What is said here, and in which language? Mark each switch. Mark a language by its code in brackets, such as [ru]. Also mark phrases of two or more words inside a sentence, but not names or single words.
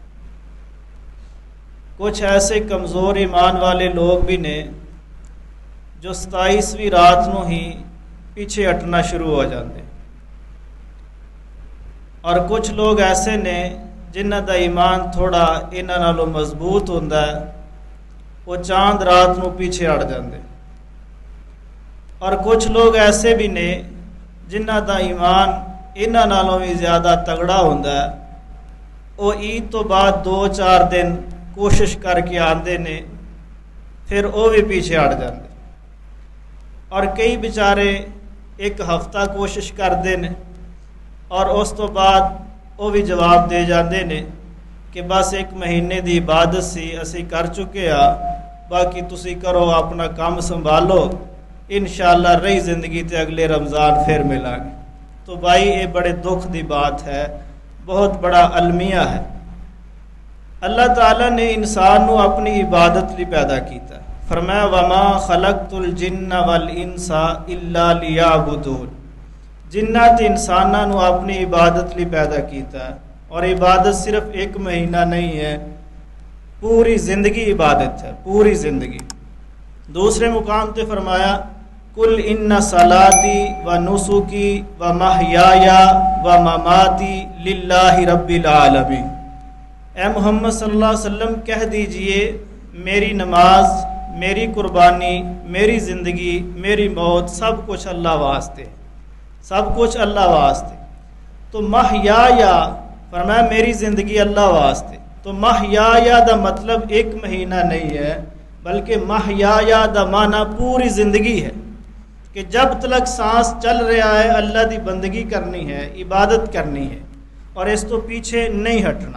[pa] کچھ ایسے کمزور ایمان والے لوگ بھی نے جو 27ویں رات نو ہی پیچھے ہٹنا شروع ہو جاندے، اور کچھ لوگ ایسے نے جنہ دا ایمان تھوڑا انہاں نالوں مضبوط ہوندا ہے، وہ چاند رات نو پیچھے ہٹ جاندے، اور کچھ لوگ ایسے بھی نے جنہ دا ایمان انہاں نالوں بھی زیادہ تگڑا ہوندا ہے، وہ عید تو بعد 2-4 دن کوشش کر کے آندے نے، پھر وہ بھی پیچھے ہٹ جاندے، اور کئی بیچارے [ur] ایک ہفتہ کوشش کرتے ہیں [pa] اور اس تو بعد وہ بھی جواب دے جاندے نے کہ بس 1 مہینے دی عبادت سی اسی کر چکے ہاں، باقی تسی کرو اپنا کام سنبھالو، انشاءاللہ رہی زندگی تے اگلے رمضان پھر ملا گے۔ تو بھائی یہ بڑے دکھ دی بات ہے، بہت بڑا المیہ ہے۔ اللہ تعالیٰ نے انسان نو اپنی عبادت لی پیدا کیتا ہے، فرمایا [ar] وَمَا خَلَقْتُ الْجِنَّ وَالْإِنسَ إِلَّا لِيَعْبُدُونَ، [pa] جنات انساناں نو اپنی عبادت لی پیدا کیتا ہے، اور عبادت صرف 1 مہینہ نہیں ہے، پوری زندگی عبادت ہے، پوری زندگی۔ دوسرے مقام تے فرمایا [ar] قُلْ إِنَّ صَلَاتِي وَنُسُكِي وَمَحْيَايَ وَمَمَاتِي لِلَّهِ رَبِّ الْعَالَمِينَ، [ur] اے محمد صلی اللہ علیہ وسلم کہہ دیجئے میری نماز، میری قربانی، میری زندگی، میری موت سب کچھ اللہ واسطے، سب کچھ اللہ واسطے۔ [pa] تو محیایا فرمایا میری زندگی اللہ واسطے، تو محیایا دا مطلب 1 مہینہ نہیں ہے، بلکہ محیایا دا معنی پوری زندگی ہے کہ جب تلک سانس چل رہا ہے اللہ دی بندگی کرنی ہے، عبادت کرنی ہے، اور اس تو پیچھے نہیں ہٹنا۔